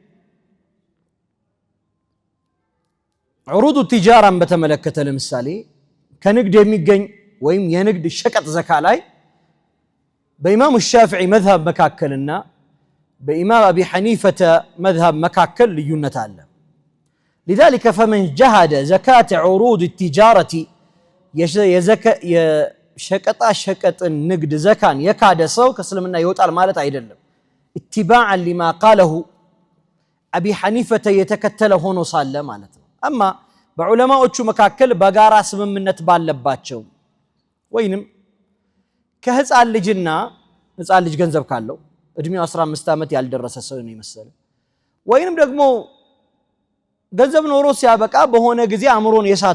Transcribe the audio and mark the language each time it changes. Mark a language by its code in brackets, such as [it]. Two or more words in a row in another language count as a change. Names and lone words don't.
[ar] عروض تجارة [am] በተመለከተ ለምሳሌ ከንግድ የሚገኝ ወይም የንግድ ሸቀጥ ዘካ ላይ በኢማሙ ሻፊዒ መዝሀብ መካከልና በኢማም አቢ ሐኒፈተ መዝሀብ መካከል ልዩነት አለ። [ar] لذلك فمن جحد زكاة عروض التجارة [am] የሸቀጣ ሸቀጥ ንግድ ዘካን የካደ ሰው ከእስልምና ይወጣል ማለት አይደለም። [ar] اتباعا لما قاله [am] አቢ ሐኒፈተ የተከተለ ሆኖ ሳለ ማለት ነው። አማ በዑለማዎቹ መካከል በጋራ ስምምነት ባለባቸው ወይንም ከህፃን ልጅና ህፃን ልጅ ገንዘብ ካለው እድሜው 15 ዓመት ያልደረሰ ሰው ነው ይመስል ወይንም ደግሞ ገንዘብ ኖሮ ሲያበቃ በሆነ ጊዜ አእምሮን የሳተ